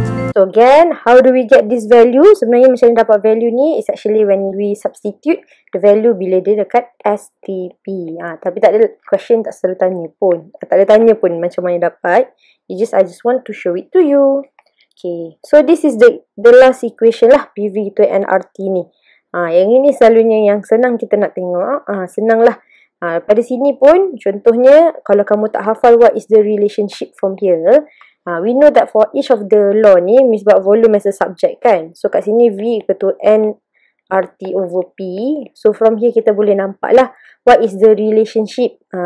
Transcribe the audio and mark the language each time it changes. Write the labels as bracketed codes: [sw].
[en] So again, how do we get this value? [ms] Sebenarnya macam mana dapat value ni [en] is actually when we substitute the value [ms] bila dia dekat STP. Tapi tak ada question, tak selalu tanya pun. Tak ada tanya pun macam mana dapat. [en] I just want to show it to you. Okay, so this is the last equation lah, PV to nRT ni. [ms] Yang ini selalunya yang senang kita nak tengok. Senang lah. Pada sini pun, contohnya, kalau kamu tak hafal [en] what is the relationship from here, we know that for each of the law [ms] ni, Miss buat [en] volume as a subject [ms] kan. [en] So [ms] kat sini [en] V equal to nRT over P. So from here [ms] kita boleh nampak lah [en] what is the relationship.